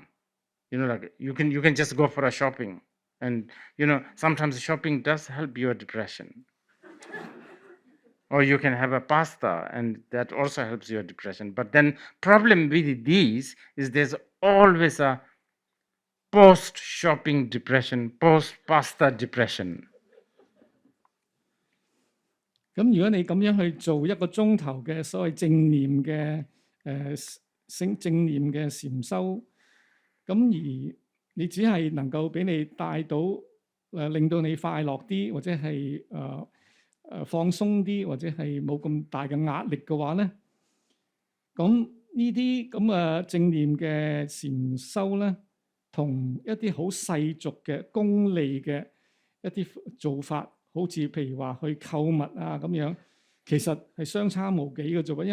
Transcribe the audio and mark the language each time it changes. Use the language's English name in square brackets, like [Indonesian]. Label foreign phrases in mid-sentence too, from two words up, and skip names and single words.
[English] Like you can just go for a shopping, and sometimes shopping does help your depression. Or you can have a pasta, and that also helps your depression. But then problem with these is there's always a post-shopping depression, post-pasta depression. [Cantonese] 咁如果你咁樣去做1個鐘頭嘅所謂正念嘅正念嘅禪修，咁而你只係能夠俾你帶到令到你快樂啲，或者係放鬆啲，或者係冇咁大嘅壓力嘅話咧，咁呢啲咁嘅正念嘅禪修咧，同一啲好世俗嘅功利嘅一啲做法，好似譬如話去購物啊咁樣，其實係相差無幾嘅啫喎。